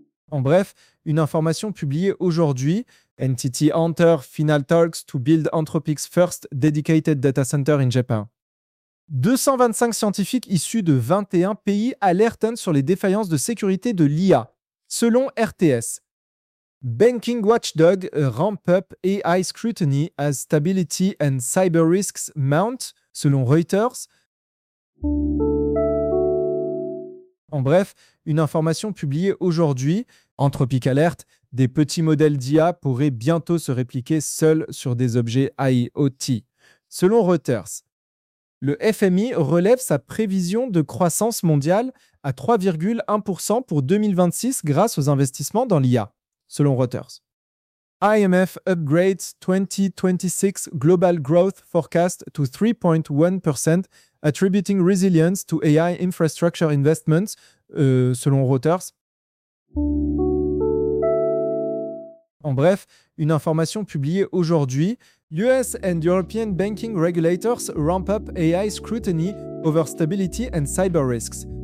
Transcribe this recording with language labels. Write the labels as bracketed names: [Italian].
[French] En bref, une information publiée aujourd'hui, [English] NTT enter final talks to build Anthropic's first dedicated data center in Japan. [French] 225 scientifiques issus de 21 pays alertent sur les défaillances de sécurité de l'IA, selon RTS. [English] Banking watchdog ramp up AI scrutiny as stability and cyber risks mount, [French] selon Reuters. En bref, une information publiée aujourd'hui, Anthropic alerte, des petits modèles d'IA pourraient bientôt se répliquer seuls sur des objets IoT, selon Reuters. Le FMI relève sa prévision de croissance mondiale à 3,1% pour 2026 grâce aux investissements dans l'IA, selon Reuters. [English] IMF upgrades 2026 global growth forecast to 3.1%, attributing resilience to AI infrastructure investments, [French] selon Reuters. En bref, une information publiée aujourd'hui, [English] US and European banking regulators ramp up AI scrutiny over stability and cyber risks.